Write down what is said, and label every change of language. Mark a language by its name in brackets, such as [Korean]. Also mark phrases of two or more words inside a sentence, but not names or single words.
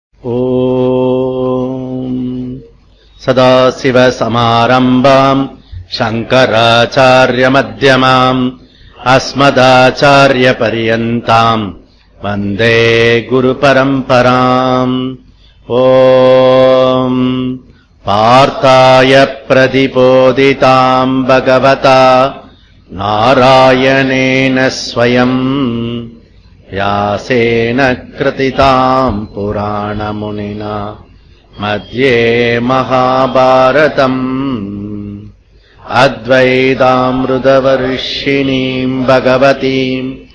[Sanskrit] ॐ सदाशिवसमारम्भां शङ्कराचार्यमध्यमाम् अस्मदाचार्यपर्यन्तां वन्दे गुरुपरम्पराम्. ॐ पार्थाय प्रतिबोधितां भगवता नारायणेन स्वयम् व्यासेन कृतिताम् पुराणमुनिना मध्ये महाभारतम् अद्वैतामृतवर्षिणीम् भगवतीम्